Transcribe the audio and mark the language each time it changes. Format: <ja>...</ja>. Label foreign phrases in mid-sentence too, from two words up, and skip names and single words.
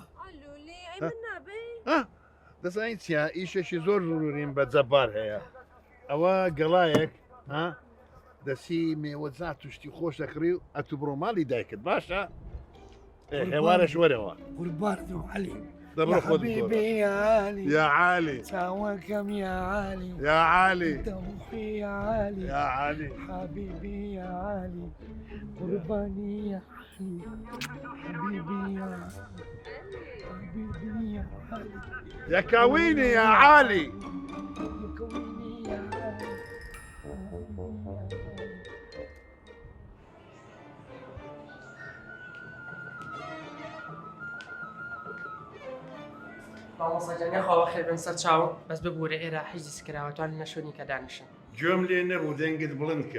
<ckb>ئەلولی ئەی من نابێ دەزانیت چیە ئیشێکی زۆر زورورین بە جەبار هەیە ئەوە گەڵایەک دەسی مێوەجات توشتی خۆش دەکڕی و ئەتو بڕۆ ماڵی دایکت باشە هێوارەش وەرەوە قوربانم علی دەبڕۆ خۆت</ckb> <ar>حبيبي يا علي يا علي سواكم يا علي يا علي دوحي يا علي يا علي حبيبي يا علي قرباني يا علي حبيبي يا علي حبيبي يا علي يا كويني يا علي يا كويني يا علي</ar> <ckb>مامۆساجانیا خاوە خێبن سەر چاوم بەس ببوورە ئێرە حیجز کراوە توان لە شوێنی کە دانیشن جۆم لێ نەبوو دەنگت بڵند کە</ckb>